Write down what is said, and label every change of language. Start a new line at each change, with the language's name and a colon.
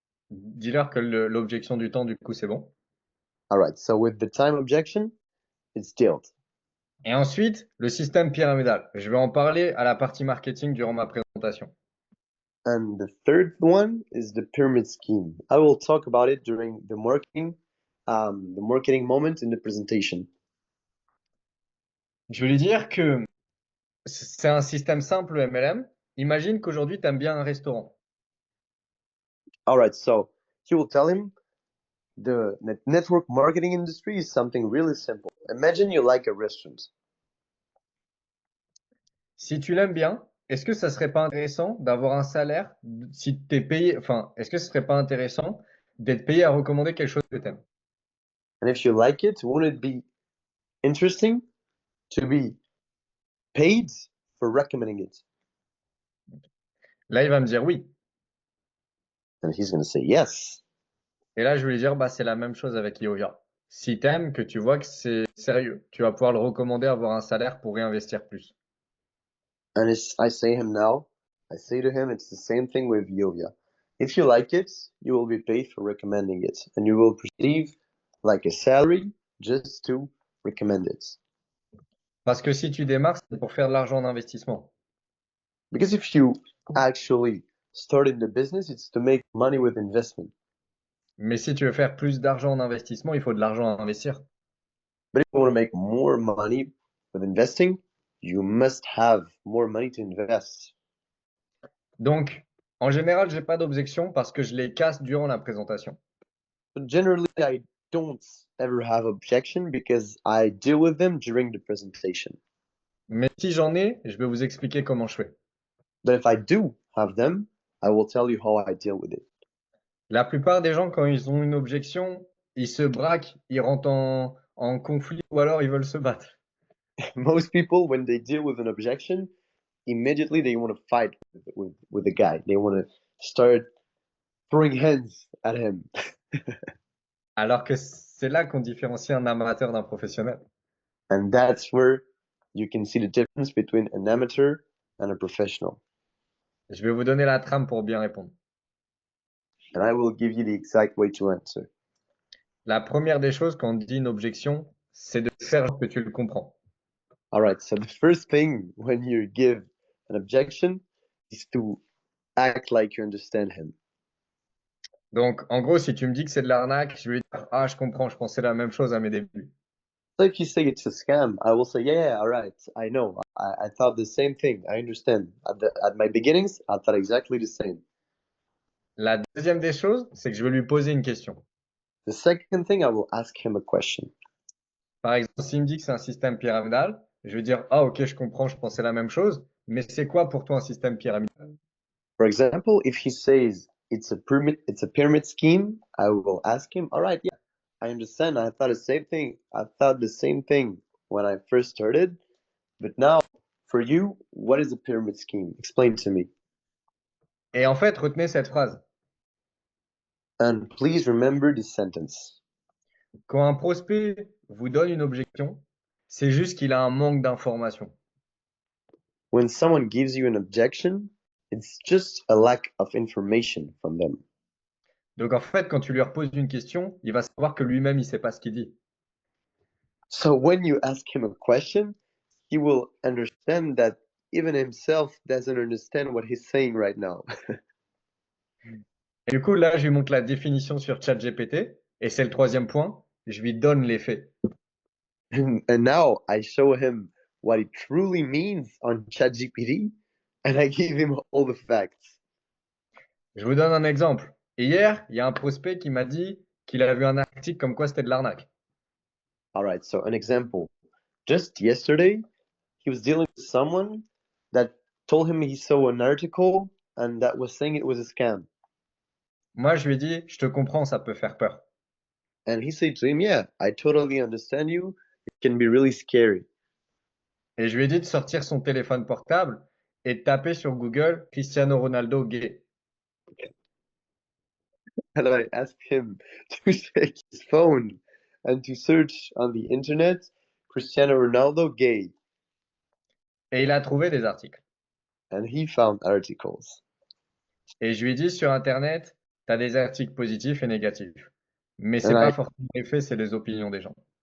French: Dis-leur que l'objection du temps, du coup, c'est bon.
English: All right, so with the time objection, it's dealt.
French: Et ensuite, le système pyramidal. Je vais en parler à la partie marketing durant ma présentation.
English: And the third one is the pyramid scheme. I will talk about it during the marketing moment in the presentation.
French: Je vais lui dire que c'est un système simple, le MLM. Imagine qu'aujourd'hui, tu aimes bien un restaurant.
English: All right, so you will tell him the network marketing industry is something really simple. Imagine you like a restaurant.
French: Si tu l'aimes bien, est-ce que ça serait pas intéressant d'avoir un salaire si tu es payé, enfin, est-ce que ce serait pas intéressant d'être payé à recommander quelque chose que tu aimes?
English: And if you like it, wouldn't it be interesting to be paid for recommending it?
French: Là, il va me dire oui.
English: And he's going to say yes.
French: Et là, je vais lui dire, bah, c'est la même chose avec Iovia. Si t'aimes, que tu vois que c'est sérieux, tu vas pouvoir le recommander, avoir un salaire pour réinvestir plus.
English: And I say to him, it's the same thing with Yovia. If you like it, you will be paid for recommending it, and you will receive like a salary just to recommend it.
French: Parce que si tu démarres, c'est pour faire de l'argent en investissement.
English: Because if you actually start in the business, it's to make money with investment.
French: Mais si tu veux faire plus d'argent en investissement, il faut de l'argent à investir.
English: But if you want to make more money with investing, you must have more money to invest.
French: Donc, en général, j'ai pas d'objection parce que je les casse durant la présentation.
English: But generally, I don't ever have objection because I deal with them during the presentation.
French: Mais si j'en ai, je vais vous expliquer comment je fais.
English: But if I do have them, I will tell you how I deal with it.
French: La plupart des gens, quand ils ont une objection, ils se braquent, ils rentrent en conflit ou alors ils veulent se battre.
English: Most people, when they deal with an objection, immediately they want to fight with the guy. They want to start throwing hands at him.
French: Alors que c'est là qu'on différencie un amateur d'un professionnel.
English: And that's where you can see the difference between an amateur and a professional.
French: Je vais vous donner la trame pour bien répondre.
English: and I will give you the exact way to answer.
French: La première des choses quand on dit une objection, c'est de faire genre que tu le comprends.
English: All right, so the first thing when you give an objection is to act like you understand him.
French: Donc, en gros, si tu me dis que c'est de l'arnaque, je vais dire, ah, je comprends, je pensais la même chose à mes débuts.
English: So if you say it's a scam, I will say, yeah, all right, I know. I thought the same thing. I understand. At my beginnings, I thought exactly the same.
French: La deuxième des choses, c'est que je vais lui poser une question.
English: The second thing, I will ask him a question.
French: Par exemple, s'il me dit que c'est un système pyramidal, je vais dire, ah, ok, je comprends, je pensais la même chose, mais c'est quoi pour toi un système pyramidal?
English: For example, if he says it's a pyramid scheme, I will ask him, all right, yeah, I understand. I thought the same thing. I thought the same thing when I first started, but now for you, what is a pyramid scheme? Explain to me.
French: Et en fait, retenez cette phrase.
English: And please remember this sentence.
French: Quand un prospect vous donne une objection, c'est juste qu'il a un manque d'information.
English: When someone gives you an objection, it's just a lack of information from them.
French: Donc en fait, quand tu lui reposes une question, il va savoir que lui-même, il sait pas ce qu'il dit.
English: So when you ask him a question, he will understand that even himself doesn't understand what he's saying right now.
French: Et du coup, là, je lui montre la définition sur ChatGPT, et c'est le troisième point, je lui donne les faits.
English: And now I show him what it truly means on ChatGPT, and I give him all the facts.
French: Je vous donne un exemple. Hier, il y a un prospect qui m'a dit qu'il a vu un article comme quoi c'était de l'arnaque.
English: All right, so an example. Just yesterday, he was dealing with someone that told him he saw an article and that was saying it was a scam.
French: Moi, je lui ai dit, je te comprends, ça peut faire peur.
English: And he said to him, yeah, I totally understand you. It can be really scary.
French: Et je lui ai dit de sortir son téléphone portable et de taper sur Google Cristiano Ronaldo gay.
English: And I asked him to take his phone and to search on the internet Cristiano Ronaldo gay.
French: Et il a trouvé des articles.
English: And he found articles.
French: Et je lui ai dit sur Internet, tu as des articles positifs et négatifs. Mais c'est
English: And
French: pas
English: I
French: forcément les faits, c'est les opinions des gens.